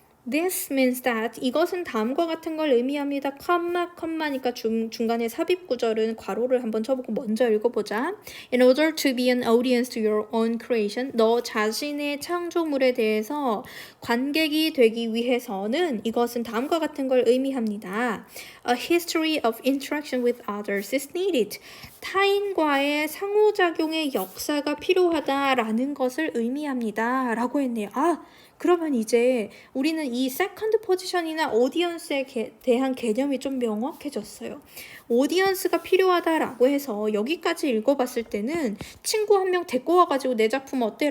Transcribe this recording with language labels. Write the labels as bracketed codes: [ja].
[en] This means that [ko] 이것은 다음과 같은 걸 의미합니다. 컴마니까 중간에 삽입 구절은 괄호를 한번 쳐보고 먼저 읽어보자. [en] In order to be an audience to your own creation, [ko] 너 자신의 창조물에 대해서 관객이 되기 위해서는 이것은 다음과 같은 걸 의미합니다. [en] A history of interaction with others is needed. [ko] 타인과의 상호작용의 역사가 필요하다라는 것을 의미합니다. 라고 했네요. 그러면 이제 우리는 이 세컨드 포지션이나 오디언스에 대한 개념이 좀 명확해졌어요. 오디언스가 필요하다라고 해서 여기까지 읽어봤을 때는 친구 한 명 데리고 와가지고 내 작품 어때?